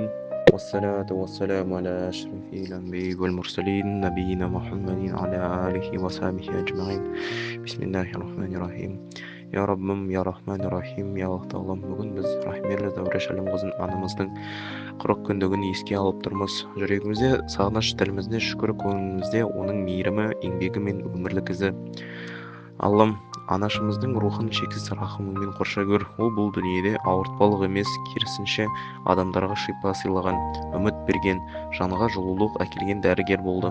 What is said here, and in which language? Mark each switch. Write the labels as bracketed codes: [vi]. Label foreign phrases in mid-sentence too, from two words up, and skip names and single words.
[ar] والصلاة والسلام على أشرف الأنبياء والمرسلين نبينا محمد على آله وصحبه أجمعين. بسم الله الرحمن الرحيم. يا ربم يا رحمن الرحيم. يا Allah Tağlam, [kk] бүгін біз рахмерлі Зәуреш Әлімқызын анамыздың 40 күндігін еске алып тұрмыз. Жүрегімізде сағыныш, тілімізде шүкір, көңілімізде оның мейірімі, еңбегі мен өмірлік ізі. Аллам, анашымыздың рухын шексіз рахымыңмен қоршай көр. Ол бұл дүниеде ауыртпалық емес, керісінше адамдарға шипа сыйлаған, үміт берген, жанға жылулық әкелген дәрігер болды.